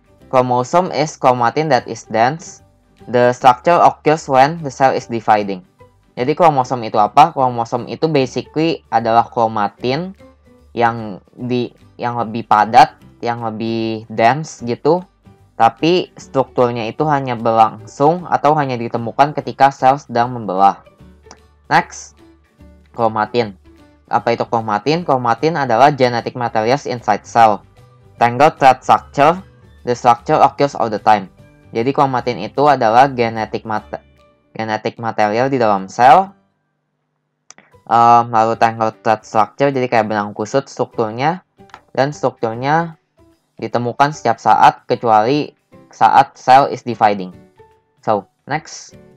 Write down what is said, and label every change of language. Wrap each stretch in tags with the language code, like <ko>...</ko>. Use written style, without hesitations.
<en>Chromosome is chromatin that is dense. The structure occurs when the cell is dividing.</en> <id>Jadi kromosom itu apa? Kromosom itu basically adalah chromatin yang lebih padat, yang lebih dense gitu. Tapi strukturnya itu hanya berlangsung atau hanya ditemukan ketika sel sedang membelah. Next, kromatin. Apa itu kromatin? Kromatin adalah</id> <en>genetic materials inside cell. Tangled thread structure. The structure occurs all the time.</en> <id>Jadi kromatin itu adalah genetic material di dalam sel. Lalu</id> <en>tangled thread structure,</en> <id>jadi kayak benang kusut strukturnya. Dan strukturnya ditemukan setiap saat kecuali saat</id> <en>cell is dividing. So, next.</en>